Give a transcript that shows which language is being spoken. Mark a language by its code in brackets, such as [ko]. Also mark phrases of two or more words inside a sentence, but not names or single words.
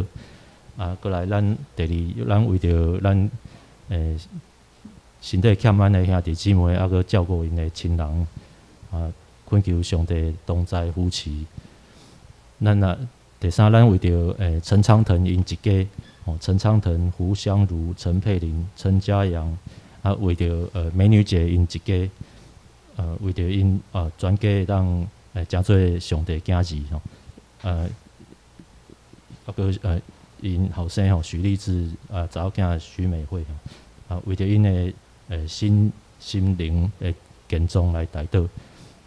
[nan] 过来咱第二，咱为着咱身体欠咱的兄弟姊妹，还阁照顾因的亲人恳求上帝同在扶持。咱第三，咱为着陈昌腾因一家，陈昌腾、胡香茹、陈佩玲、陈嘉阳，为着美女姐因一家，为着因全家会当诚做上帝囝儿吼，还阁因后生许立志查某囝许美惠为着因的心灵的健壮来代祷。